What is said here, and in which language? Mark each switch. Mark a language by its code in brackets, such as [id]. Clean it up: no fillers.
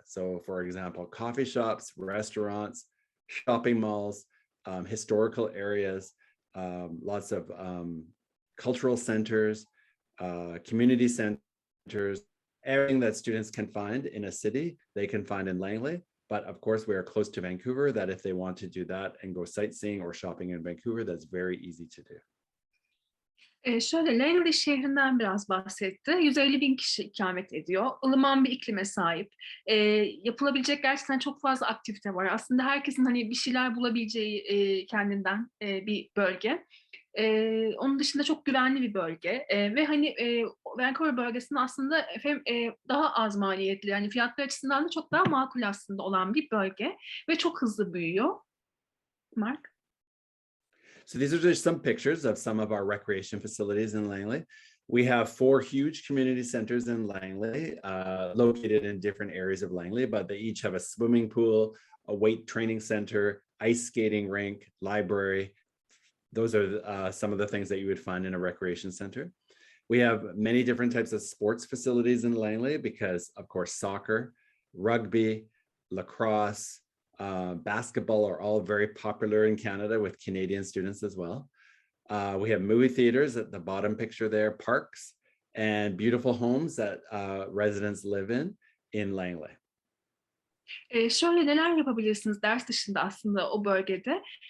[en] So for example, coffee shops, restaurants, shopping malls, historical areas, lots of cultural centers, community centers, everything that students can find in a city, they can find in Langley. But of course, we are close to Vancouver, that if they want to do that and go sightseeing or shopping in Vancouver, that's very easy to do. [tr] Şöyle, Langley şehrinden biraz bahsetti. 150 bin kişi ikamet ediyor. Ilıman bir iklime sahip. Yapılabilecek gerçekten çok fazla aktivite var. Aslında herkesin hani bir şeyler bulabileceği kendinden bir bölge. Onun dışında çok güvenli bir bölge ve hani Vancouver bölgesinde aslında daha az maliyetli, yani fiyatlar açısından da çok daha makul aslında olan bir bölge ve çok hızlı büyüyor. Mark? [en] So these are just some pictures of some of our recreation facilities in Langley. We have 4 huge community centers in Langley, located in different areas of Langley, but they each have a swimming pool, a weight training center, ice skating rink, library. Those are some of the things that you would find in a recreation center. We have many different types of sports facilities in Langley because, of course, soccer, rugby, lacrosse, basketball are all very popular in Canada with Canadian students as well. We have movie theaters at the bottom picture there, parks, and beautiful homes that residents live in Langley. [tr] Şöyle neler yapabilirsiniz ders dışında aslında o bölgede?